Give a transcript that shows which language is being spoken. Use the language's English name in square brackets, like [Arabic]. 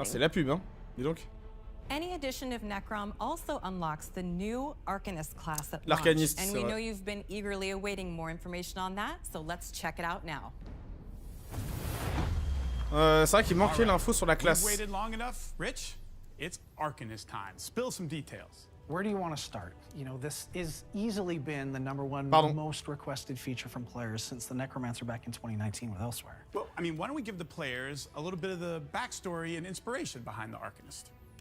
[French] Ah, c'est la pub, hein. Dis donc. [English] Any edition of Necrom also unlocks the new Arcanist class at launch. [French] L'Arcaniste, [English] And [French] c'est [English] we [French] vrai. [English] know you've been eagerly awaiting more information on that, so let's check it out now. [French] C'est vrai qu'il manquait l'info sur la classe. [English] We've waited long enough, Rich. It's Arcanist time. Spill some details. Where do you want to start? You know, this has easily been the #1 most requested feature from players since the Necromancer back in 2019 with Elsewhere. Well, I mean, why don't we give the players a little bit of the backstory and inspiration behind the Arcanist?